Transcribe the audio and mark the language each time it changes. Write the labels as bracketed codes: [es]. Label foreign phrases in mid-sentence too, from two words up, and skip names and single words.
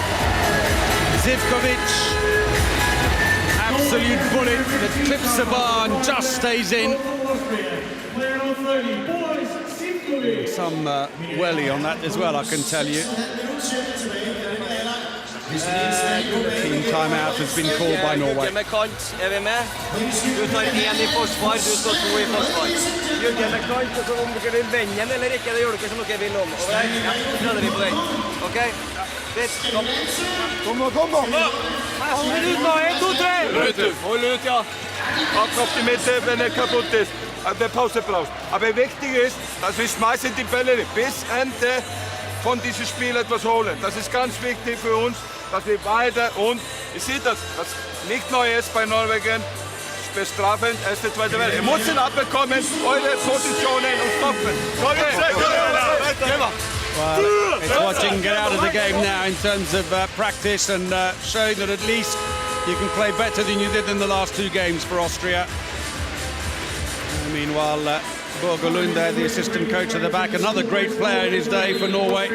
[en] Zivkovic, absolute bullet that clips the bar and just stays in. Some welly on that as well, I can tell you. Team timeout has been called by Norway. [no] Med kant, vi med? Du tar 1 I forsvar, du står 2 I forsvar. Jugge med kant, og så om dere vil vende den eller ikke, det gjør dere som dere vil om. Over her, ja, prøver vi på den. Ok? Fett, kom. Kom nå! Nei, hold den ut nå, 1, 2, 3! Hold ut, ja. [de] Ab auf die Mitte, wenn er kaputt ist. Der Pause brauchst. Aber wichtig ist, dass wir schmeißen die Bälle bis Ende von diesem Spiel etwas holen. Das ist ganz wichtig für uns, dass wir weiter und ihr seht das nicht neu ist bei Norwegen. Bestrafend, erste, zweite Welle. Ihr müsst ihn abbekommen, eure Positionen und stoppen. [en] Well, it's watching get out of the game now in terms of practice and showing that at least you can play better than you did in the last 2 games for Austria. Meanwhile, Borgelund there, the assistant coach at the back, another great player in his day for Norway.